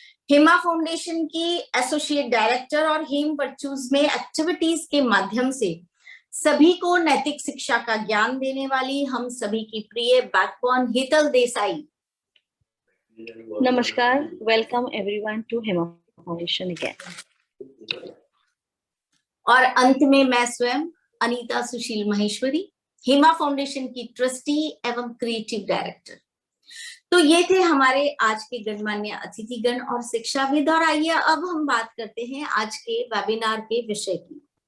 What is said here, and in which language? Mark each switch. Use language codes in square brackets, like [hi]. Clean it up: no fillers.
[hi] Hema foundation की associate director और हेम virtues में एक्टिविटीज के माध्यम से सभी को नैतिक शिक्षा का ज्ञान देने वाली हम सभी की प्रिय backbone हीतल Desai. [en] Namaskar, welcome everyone to Hema Foundation again. [hi] और अंत में मैं स्वयं अनीता सुशील महेश्वरी, हेमा फाउंडेशन की ट्रस्टी एवं क्रिएटिव डायरेक्टर। तो ये थे हमारे आज के गणमान्य अतिथिगण और शिक्षाविद। और आइए अब हम बात करते हैं आज के वेबिनार के विषय की।